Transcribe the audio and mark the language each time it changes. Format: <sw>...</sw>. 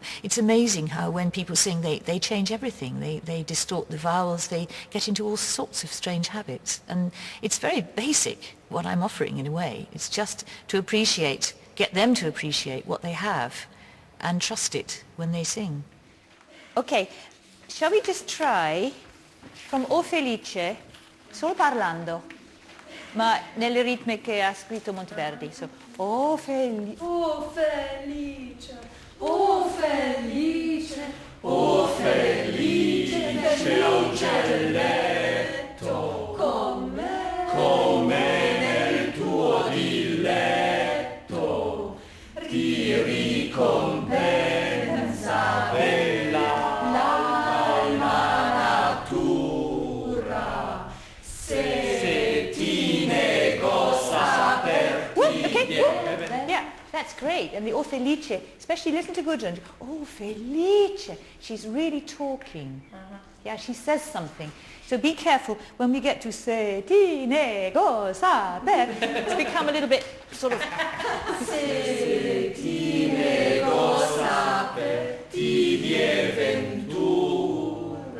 <en>It's amazing how when people sing, they change everything. They distort the vowels. They get into all sorts of strange habits. And it's very basic, what I'm offering in a way. It's just to appreciate, get them to appreciate what they have and trust it when they sing. Okay, shall we just try from O Felice,</en> <it>solo parlando, ma nelle ritme che ha scritto Monteverdi. So, O Felice, O Felice, O Felice, O Felice, uccelletto, come nel tuo diletto, ti ricompensa bella l'alma natura, se ti nego saper.</it> <en>Okay, yeah, that's great. And the O Felice, especially listen to Gudrun. O Felice, she's really talking. Yeah, she says something. So be careful when we get to</en> <it>se ti nego saper.</it> <en>It's become a little bit sort of.</en> <it>Se ti nego saper, ti die ventura.</it>